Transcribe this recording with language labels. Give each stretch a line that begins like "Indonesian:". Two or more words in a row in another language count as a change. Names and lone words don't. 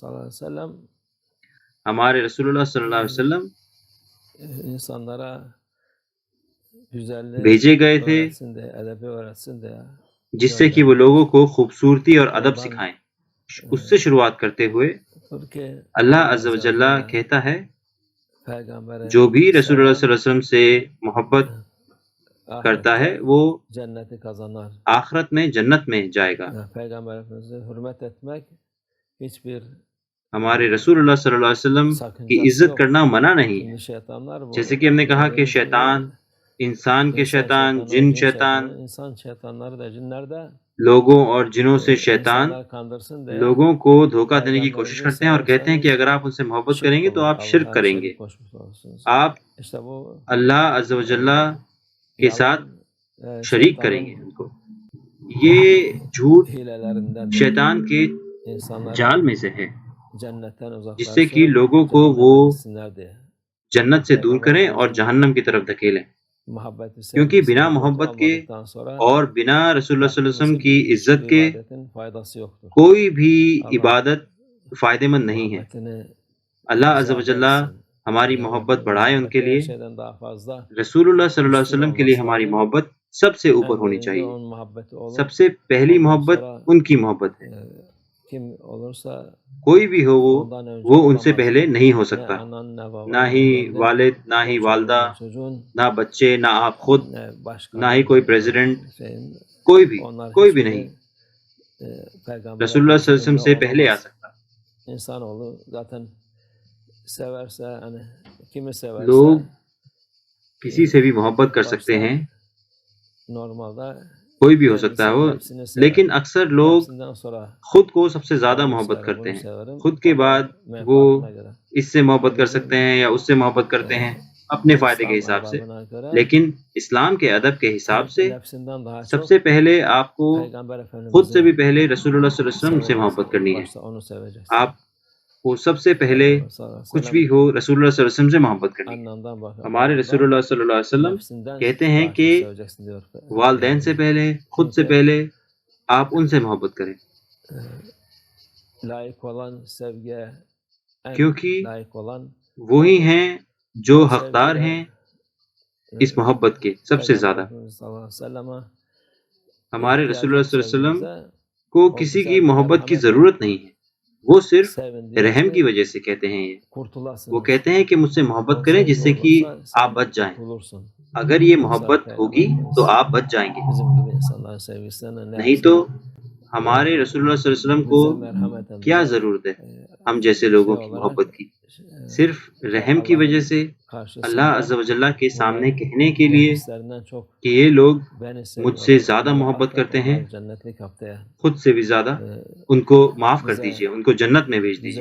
Urdu: ہمارے رسول اللہ صلی اللہ علیہ وسلم بھیجے گئے تھے جس سے کہ وہ لوگوں کو خوبصورتی اور ادب سکھائیں۔ اس سے شروعات کرتے ہوئے اللہ عز و جل کہتا ہے جو بھی رسول اللہ صلی اللہ علیہ وسلم سے محبت کرتا ہے وہ
Turkish: cenneti kazanır.
Urdu: آخرت میں جنت میں جائے گا.
Turkish: Peygamber Efendimiz'e hürmet etmek hiçbir
Urdu: ہمارے رسول اللہ صلی اللہ علیہ وسلم کی عزت کرنا منع نہیں ہے.
Turkish: Şimdi şeytanlar bu.
Urdu: جیسے کہ ہم نے کہا کہ شیطان، انسان کے شیطان، جن شیطان،
Turkish: insan şeytanları da cinler de
Urdu: لوگوں اور جنوں سے شیطان
Turkish: insanları kandırsın diye
Urdu: لوگوں کو دھوکہ دینے کی کوشش کرتے ہیں اور کہتے ہیں کہ اگر آپ ان سے محبت کریں گے تو آپ شرک کریں گے، آپ
Turkish: işte bu
Urdu: اللہ عز و جل کے ساتھ شریک کریں گے ان کو. یہ جھوٹ
Turkish: hilelerinden
Urdu: شیطان کے
Turkish: insanları
Urdu: جال میں سے ہے
Turkish: cennetten
Urdu: جس سے کہ
Turkish: uzaklaştırıp
Urdu: لوگوں کو وہ
Turkish: cehenneme gitsinler diye.
Urdu: جنت سے دور کریں اور جہنم کی طرف دھکیلیں.
Turkish: Muhabbeti
Urdu: کیونکہ
Turkish: sevgisi
Urdu: بنا
Turkish: vücudu
Urdu: محبت کے
Turkish: almadıktan sonra
Urdu: اور بنا رسول اللہ صلی اللہ علیہ وسلم کی
Turkish: hiçbir
Urdu: عزت کے
Turkish: ibadetin faydası yoktur.
Urdu: کوئی بھی عبادت فائدہ مند نہیں ہے.
Turkish: Muhabbetini
Urdu: اللہ عز و زیادہ جل
Turkish: etsin.
Urdu: ہماری محبت بڑھائے ان کے
Turkish: Muhabbeti
Urdu: لیے.
Turkish: her şeyden daha fazla
Urdu: رسول اللہ صلی اللہ علیہ وسلم کے لیے ہماری محبت سب سے اوپر
Turkish: en
Urdu: ہونی
Turkish: birinci
Urdu: چاہیے.
Turkish: onun muhabbeti olur.
Urdu: سب سے پہلی محبت ان کی محبت ہے.
Turkish: Kim olursa
Urdu: کوئی بھی ہو
Turkish: ondan önce
Urdu: وہ ان سے
Turkish: olamaz.
Urdu: پہلے نہیں ہو
Turkish: Ne
Urdu: سکتا.
Turkish: anan ne baban
Urdu: نہ
Turkish: ne
Urdu: ہی
Turkish: kendin,
Urdu: والد، نہ
Turkish: ne
Urdu: ہی
Turkish: çoluğun,
Urdu: والدہ،
Turkish: ne çocuğun,
Urdu: نہ بچے، نہ آپ خود،
Turkish: ne başkan,
Urdu: نہ ہی کوئی پریزیڈنٹ،
Turkish: şeyin,
Urdu: کوئی بھی
Turkish: onlar
Urdu: کوئی بھی
Turkish: hiçbiri,
Urdu: نہیں
Turkish: Peygamber
Urdu: رسول اللہ صلی اللہ علیہ وسلم
Turkish: Efendimiz'e
Urdu: سے پہلے آ
Turkish: olamaz.
Urdu: سکتا.
Turkish: İnsanoğlu zaten severse hani kimi severse
Urdu: لوگ کسی سے بھی محبت کر سکتے ہیں،
Turkish: normalde
Urdu: کوئی بھی ہو سکتا ہے وہ،
Turkish: hepsini sever.
Urdu: لیکن اکثر لوگ
Turkish: Hepsinden sonra
Urdu: خود کو سب سے زیادہ
Turkish: onu
Urdu: محبت
Turkish: severim,
Urdu: کرتے
Turkish: bunu
Urdu: ہیں.
Turkish: severim.
Urdu: خود کے بعد
Turkish: Onların
Urdu: وہ
Turkish: menfaatine göre.
Urdu: اس سے محبت کر سکتے ہیں یا اس سے محبت کرتے ہیں اپنے فائدے کے
Turkish: İslam
Urdu: حساب سے.
Turkish: adabına göre
Urdu: لیکن اسلام کے ادب کے حساب سے
Turkish: nefsinden daha
Urdu: سب
Turkish: çok
Urdu: سے پہلے آپ کو
Turkish: Peygamber
Urdu: خود سے
Turkish: Efendimiz'i
Urdu: بھی پہلے رسول اللہ صلی اللہ علیہ وسلم سے محبت کرنی ہے.
Turkish: başta onu seveceksin.
Urdu: آپ کو سب سے پہلے
Arabic: Peygamber صلى الله عليه و
Urdu: کچھ
Arabic: sellem
Urdu: بھی ہو رسول اللہ صلی اللہ علیہ وسلم سے محبت کرنی ہے.
Turkish: annenden bakın.
Urdu: ہمارے رسول اللہ صلی اللہ علیہ وسلم
Turkish: Nefsinden
Urdu: کہتے ہیں
Turkish: daha
Urdu: کہ
Turkish: çok seveceksin diyor.
Urdu: والدین سے پہلے، خود سے پہلے آپ ان سے محبت کریں،
Turkish: layık olan sevgiye en
Urdu: کیونکہ
Turkish: layık olan
Urdu: وہی ہیں جو
Turkish: o
Urdu: حقدار
Turkish: sevgide,
Urdu: ہیں اس محبت کے سب سے
Turkish: Peygamber
Urdu: زیادہ.
Turkish: Efendimiz
Arabic: صلى الله عليه وسلم
Urdu: ہمارے رسول اللہ صلی اللہ علیہ وسلم
Turkish: sevgimize
Urdu: کو کسی کی محبت کی ضرورت نہیں ہے، وہ صرف
Turkish: sevin diyor
Urdu: رحم کی
Turkish: ki
Urdu: وجہ سے کہتے ہیں یہ.
Turkish: kurtulasınız.
Urdu: وہ کہتے ہیں کہ مجھ سے محبت
Turkish: O
Urdu: کریں
Turkish: sevgi
Urdu: جس سے کہ
Turkish: olursa sen
Urdu: آپ بچ جائیں.
Turkish: kurtulursun.
Urdu: اگر یہ محبت ہوگی تو آپ بچ جائیں گے،
Turkish: Bizim gibi insanların sevgisinden ne
Urdu: نہیں تو ہمارے رسول اللہ صلی اللہ علیہ وسلم کو کیا ضرورت ہے ہم جیسے لوگوں کی محبت کی. صرف رحم کی وجہ سے اللہ عز و جل کے سامنے کہنے کے لیے کہ یہ لوگ مجھ سے زیادہ محبت کرتے ہیں، خود سے بھی زیادہ، ان کو معاف کر دیجئے، ان کو جنت میں بھیج دیجئے.